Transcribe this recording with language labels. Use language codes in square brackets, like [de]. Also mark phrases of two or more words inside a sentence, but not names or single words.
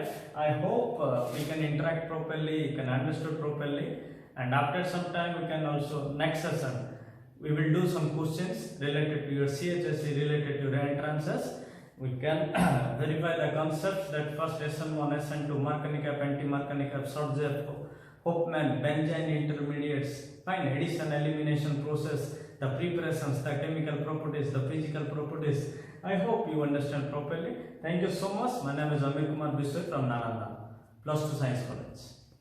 [en] I hope we can interact properly, you can understand properly, and after some time we can also, next session, we will do some questions related to your CHSC, related to your entrances. We can verify the concepts, that first SN1, SN2, Markovnikov, anti-Markovnikov, Sortzeff, Hopman, benzene intermediates, fine, addition, elimination process, the preparations, the chemical properties, the physical properties. I hope you understand properly. Thank you so much. My name is Amir Kumar Bisway from Nalanda, +2 Science College.